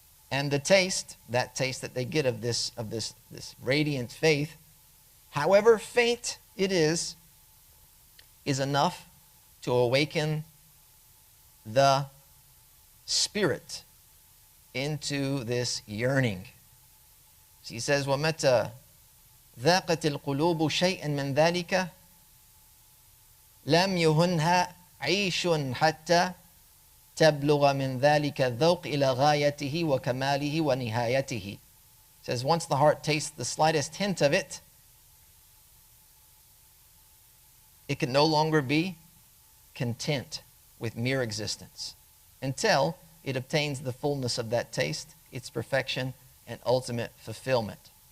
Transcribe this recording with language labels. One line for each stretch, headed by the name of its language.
English: And the taste, that they get of this radiant faith, however faint it is enough to awaken the spirit into this yearning. So he says,
Arabic: وَمَتَى ذَاقَتِ الْقُلُوبُ شَيْئًا مِنْ ذَلِكَ لَمْ يُهُنْهَا عِيشٌ حَتَّى تَبْلُغَ مِنْ ذَلِكَ الذَّوْقِ إِلَى غَايَتِهِ وَكَمَالِهِ وَنِهَايَتِهِ.
English: He says, once the heart tastes the slightest hint of it, it can no longer be content with mere existence until it obtains the fullness of that taste, its perfection, and ultimate fulfillment.